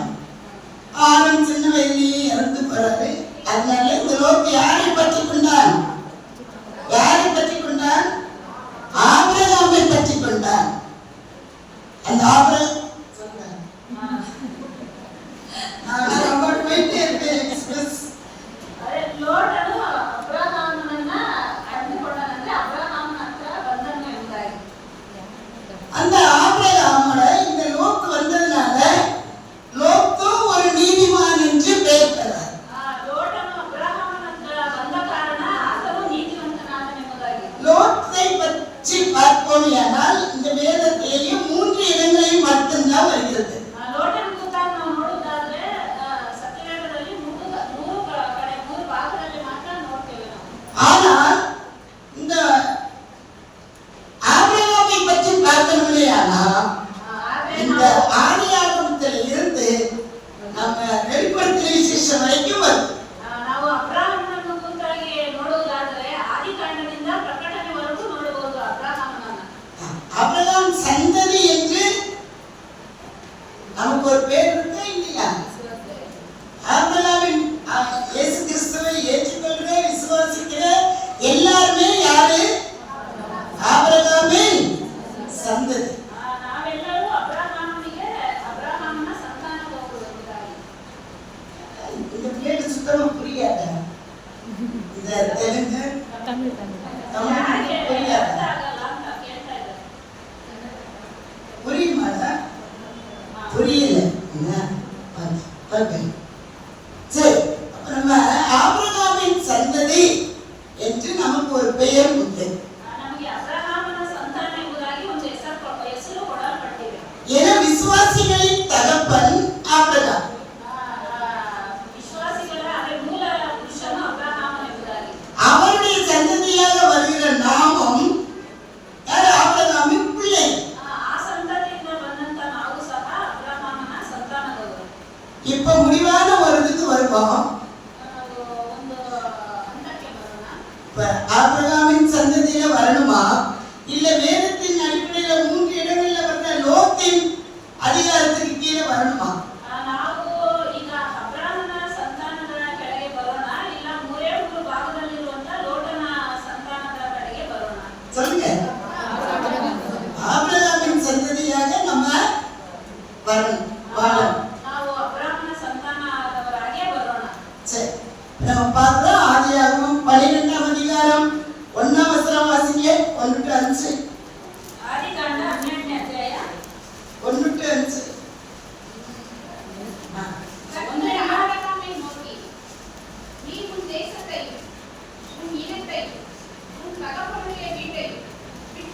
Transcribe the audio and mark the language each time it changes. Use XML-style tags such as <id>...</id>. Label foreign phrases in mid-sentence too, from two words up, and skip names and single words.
<ta>ஆரோன் சின்ன வயதிலேயே இறந்து போறாரு. அதனால இந்த லோத்து யாரை பற்றி கொண்டான்? யாரை பற்றி கொண்டான்? ஆபிரகாமை பற்றி கொண்டான். அந்த ஆபிரகாம் போயிட்டே இருப்பேன் எக்ஸ்பிரஸ்.</ta> <kn>ಲೋಟನು ಅಬ್ರಹಾಮನನ್ನ ಕಂಡುಕೊಂಡನಂದ್ರೆ ಅಬ್ರಹಾಮನ ಹತ್ರ ಬಂದನು ಎಂಬುದಾಗಿ.</kn> <ta>அந்த ஆபிரகாமோட இந்த லோத்து வந்ததுனால லோத்து ஒரு நீதிமான் என்று பெயர் பெறார்.</ta> <kn>ಲೋಟನು ಅಬ್ರಹಾಮನ ಹತ್ರ ಬಂದ ಕಾರಣ ಆತನು ನೀತಿವಂತನಾದನೆಂಬುದಾಗಿ.</kn> <ta>லோத்தை பற்றி பார்ப்போமையானால் இந்த வேதத்திலேயே 3 இடங்களில் மட்டும்தான் வருகிறது.</ta> <kn>ಲೋಟನ ಕುರಿತಾಗಿ ನಾವು ನೋಡುವುದಾದ್ರೆ ಸತ್ಯವೇದದಲ್ಲಿ 3 ಕಡೆ 3 ಭಾಗದಲ್ಲಿ ಮಾತ್ರ ನೋಡ್ತೇವೆ ನಾವು.</kn> <ta>ஆனால் இந்த ஆபிரகாமை பற்றி பார்க்கணுமேயானால் இந்த ஆதியாகமத்தில் இருந்து நம்ம வெளிப்படுத்தின விசேஷம் வரைக்கும் வருது.</ta> <kn>ನಾವು ಅಬ್ರಹಾಮನನ್ನು ಕುರಿತಾಗಿ ನೋಡುವುದಾದರೆ ಆದಿಕಾಂಡದಿಂದ ಪ್ರಕಟಣೆವರೆಗೂ ನೋಡಬಹುದು ಅಬ್ರಹಾಮನನ್ನ.</kn> <ta>ஆபிரகாம் சந்ததி என்று நமக்கு ஒரு பேர் இருக்கா இல்லையா? ஆபிரகாமின் இயேசு கிறிஸ்துவை ஏற்றுக்கொள்கிற விசுவாசிக்கிற எல்லாருமே யாரு? ஆபிரகாமின் சந்ததி.</ta> <kn>ನಾವೆಲ್ಲರೂ ಅಬ್ರಹಾಮನ ಸಂತಾನದವರು ಎಂಬುದಾಗಿ.</kn> <ta>இந்த பிள்ளைக்கு சுத்தமா புரியாத இந்த தெலுங்கு தமிழ்</ta> <kn>ಯಾರಿಗೆ</kn> <ta>புரியாத</ta> <kn>ಅರ್ಥ ಆಗಲ್ಲ ಅಂತ ಕೇಳ್ತಾ ಇದ್ದಾರೆ.</kn> <ta>புரியுமாடா? புரியல. சரி, அப்ப நம்ம ஆபிரகாமின் சந்ததி என்று நமக்கு ஒரு பெயர் உண்டு.</ta> <kn>ನಮಗೆ ಅಬ್ರಹಾಮನ ಸಂತಾನ ಎಂಬುದಾಗಿ ಒಂದು ಹೆಸರು ಕೊಡಲ್ಪಟ್ಟಿದೆ.</kn> <ta>ஏன்னா விசுவாசிகளின் தகப்பன் ஆபிரகாம்.</ta> <kn>ವಿಶ್ವಾಸಿಗಳ ಮೂಲ ಪುರುಷನು ಅಬ್ರಹಾಮನ ಎಂಬುದಾಗಿ.</kn> <ta>அவருடைய சந்ததியாக வருகிற நாமம் யார்? ஆபிரகாமின் பிள்ளை.</ta> <kn>ಆ ಸಂತತಿಯಿಂದ ಬಂದಂತ ನಾವು ಸಹ ಅಬ್ರಹಾಮನ ಸಂತಾನದವರು.</kn> <ta>இப்ப முடிவான ஒரு இதுக்கு வருவோம்.</ta> <kn>ಒಂದು ಹಂತಕ್ಕೆ ಬರೋಣ.</kn> <ta>இப்ப ஆபிரகாமின் சந்ததியில வரணுமா இல்ல வேதத்தின் அடிப்படையில 3 இடங்கள்ல வந்த லோத்தின் அதிகாரத்துக்கு கீழே வரணுமா?</ta> <kn>ನಾವು ಈಗ ಅಬ್ರಹಾಮನ ಸಂತಾನದ ಕೆಳಗೆ ಬರೋಣ, ಇಲ್ಲ 3 ಭಾಗದಲ್ಲಿರುವಂತ ಲೋಟನ ಸಂತಾನದ ಕಡೆಗೆ ಬರೋಣ.</kn> <ta>சொல்லுங்க. ஆபிரகாமின் சந்ததியாக நம்ம வரணும்.</ta> <kn>ನಾವು ಅಬ್ರಹಾಮನ ಸಂತಾನದವರಾಗೆ ಬರೋಣ.</kn> <ta>சரி, நம்ம பார்க்கிறோம் ஆதியாகமம் 12ஆம் அதிகாரம் 1ஆம் வசனம் வாசிங்க. 1-5.</ta> <kn>ಆದಿಕಾಂಡ 12ನೇ ಅಧ್ಯಾಯ 1-5.</kn> <ta>கர்த்தர் ஆபிரகாமை நோக்கி, நீ உன் தேசத்தையும் உன் இனத்தையும் உன் தகப்பனுடைய வீட்டையும்</ta>